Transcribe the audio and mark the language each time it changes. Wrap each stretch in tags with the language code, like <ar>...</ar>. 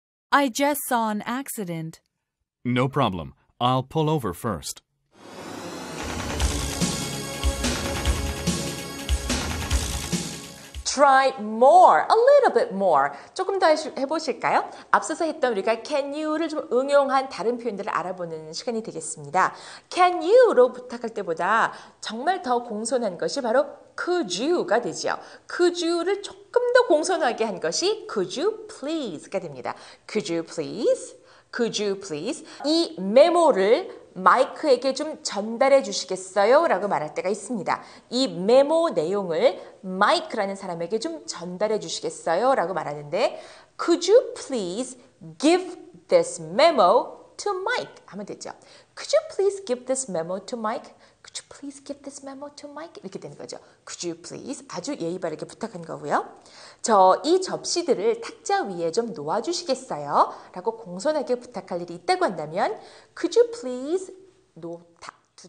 <en>I just saw an accident. No problem. I'll pull over first. Try more, a little bit more.</en> <ko>조금 더 해보실까요? 앞서서 했던 우리가 can you를 좀 응용한 다른 표현들을 알아보는 시간이 되겠습니다. can you로 부탁할 때보다 정말 더 공손한 것이 바로 could you가 되죠. could you를 조금 더 공손하게 한 것이 could you please가 됩니다.</ko> <en>could you please? Could you please?</en> <ko>이 메모를 마이크에게 좀 전달해 주시겠어요? 라고 말할 때가 있습니다. 이 메모 내용을 마이크라는 사람에게 좀 전달해 주시겠어요?</ko> <en>라고 말하는데 Could you please give this memo to Mike?</en> <ko>하면 되죠.</ko> <en>Could you please give this memo to Mike? Could you please give this memo to Mike?</en> <ko>이렇게 되는 거죠. Could you please? 아주 예의 바르게 부탁한 거고요. 이 접시들을 탁자 위에 좀 놓아주시겠어요? 라고 공손하게 부탁할 일이 있다고 한다면</ko> <en>Could you please</en> <ko>놓다</ko>